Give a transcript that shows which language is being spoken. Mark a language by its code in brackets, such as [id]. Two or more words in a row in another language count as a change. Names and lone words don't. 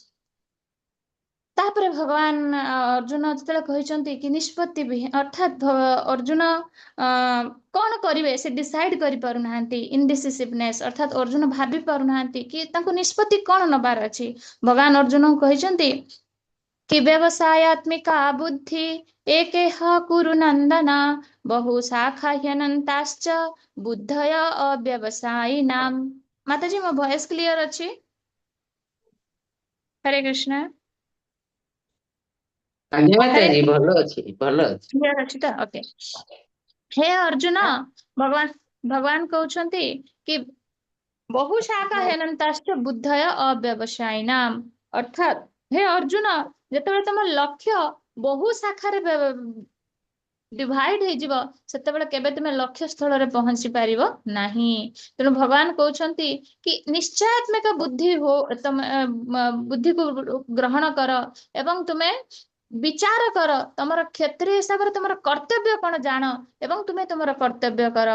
[or] ତାପରେ ଭଗବାନ ଅର୍ଜୁନ ଯେତେବେଳେ କହିଛନ୍ତି କି ନିଷ୍ପତ୍ତି ଅର୍ଥାତ ଅର୍ଜୁନ କଣ କରିବେ ସେ ଡିସାଇଡ କରିପାରୁନାହାନ୍ତି ଇନଡିସିସିଭନେସ୍ ଅର୍ଥାତ ଅର୍ଜୁନ ଭାବି ପାରୁନାହାନ୍ତି କି ତାଙ୍କୁ ନିଷ୍ପତ୍ତି କଣ ନବାର ଅଛି। ଭଗବାନ ଅର୍ଜୁନଙ୍କୁ କହିଛନ୍ତି କି [sa] व्यवसायात्मिका बुद्धि एकेह कुरु नंदन बहु शाखा ह्यनंताश्च बुद्धय अव्यवसायिनाम। [or] ମାତାଜୀ ମୋ [en] voice clear [or] ଅଛି? [sa] हरे कृष्ण। [or] ଆଜ୍ଞା [sa] हरे [or] ମାତାଜୀ ଭଲ ଅଛି କ୍ଲିଅର ଅଛି ତ ଓକେ। ହେ ଅର୍ଜୁନ ଭଗବାନ କହଉଛନ୍ତି କି [sa] बहु शाखा ह्यनंताश्च बुद्धय अव्यवसायिनाम [or] ଅର୍ଥାତ ହେ ଅର୍ଜୁନ ଯେତେବେଳେ ତମ ଲକ୍ଷ୍ୟ ବହୁ ଶାଖାରେ ଡିଭାଇଡ ହେଇଯିବ ସେତେବେଳେ କେବେ ତୁମେ ଲକ୍ଷ୍ୟ ସ୍ଥଳରେ ପହଞ୍ଚି ପାରିବ ନାହିଁ। ତେଣୁ ଭଗବାନ କହୁଛନ୍ତି କି ନିଶ୍ଚୟାତ୍ମକ ବୁଦ୍ଧି ହୋ ତମେ ବୁଦ୍ଧିକୁ ଗ୍ରହଣ କର ଏବଂ ତୁମେ ବିଚାର କର ତମର କ୍ଷତ୍ରିୟ ହିସାବରେ ତମର କର୍ତ୍ତବ୍ୟ କଣ ଜାଣ ଏବଂ ତୁମେ ତମର କର୍ତ୍ତବ୍ୟ କର।